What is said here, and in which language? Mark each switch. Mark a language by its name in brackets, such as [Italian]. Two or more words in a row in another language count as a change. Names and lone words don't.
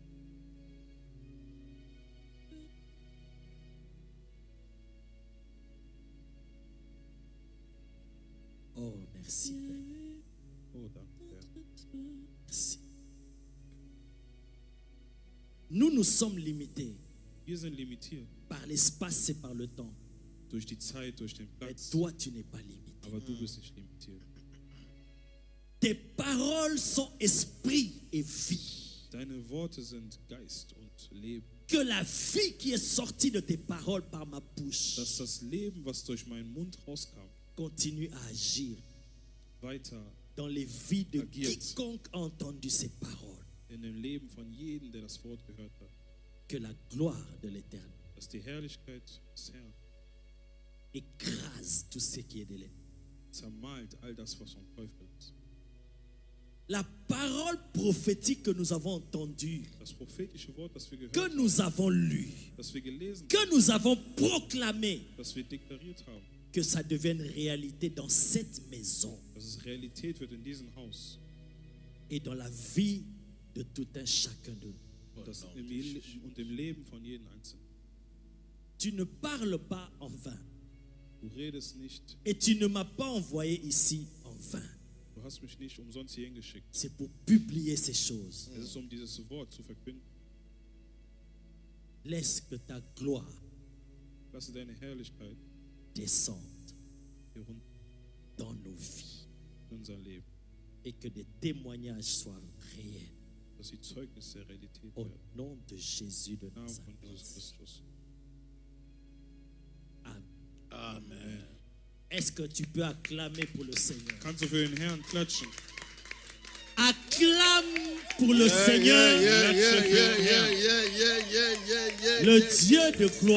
[French] Oh, merci, Père. [German] Oh, danke, Père. [French] Merci. Nous sommes limités. [German] Wir sind limitiert. [French] Par l'espace et par le temps. [German] Durch die Zeit, durch den Platz. [French] Mais toi, tu n'es pas limité. [German] Aber du bist nicht limitiert. [French] Tes paroles sont esprit et vie. [German] Deine Worte sind Geist und Leben. [French] Que la vie qui est sortie de tes paroles par ma bouche, [German] dass das Leben, was durch meinen Mund rauskam, [French] continue à agir [German] weiter [French] dans les vies de quiconque a entendu ces paroles. [German] In dem Leben von jedem, der das Wort gehört hat. [French] Que la gloire de l'Éternel, [German] dass die Herrlichkeit des Herrn [French] écrase tout ce qui est de l'ennemi. [German] Zermalt all das, was vom Teufel ist. [French] La parole prophétique que nous avons entendue, [German] das prophetische Wort, das wir gehört [French] que nous avons lu, [German] das wir gelesen [French] que nous avons proclamé, [German] das wir deklariert haben, [French] que ça devienne réalité dans cette maison, [German] dass es Realität wird in diesem Haus [French] et dans la vie de tout un chacun de nous. [German] Das und im Leben von jedem Einzelnen. [French] Tu ne parles pas en vain. [German] Du redest nicht. [French] Et tu ne m'as pas envoyé ici en vain. [German] Du hast mich nicht umsonst hierhin geschickt. [French] C'est pour publier ces choses. [German] Es ist, dieses Wort zu verkünden. [French] Laisse que ta gloire [German] Lasse deine Herrlichkeit [French] descende dans nos vies. [German] In unser Leben. [French] Et que des témoignages soient réels. [German] Dass die Zeugnisse der Realität [French] Au [German] werden. [French] nom de Jésus de [German] Namen [French] Nazareth. [German] von Jesus Christus. [French] Amen. [German] Amen. [French] Est-ce que tu peux acclamer pour le Seigneur? [German] Kannst du für den Herrn klatschen? [French] Acclame pour le Seigneur, le Dieu de gloire.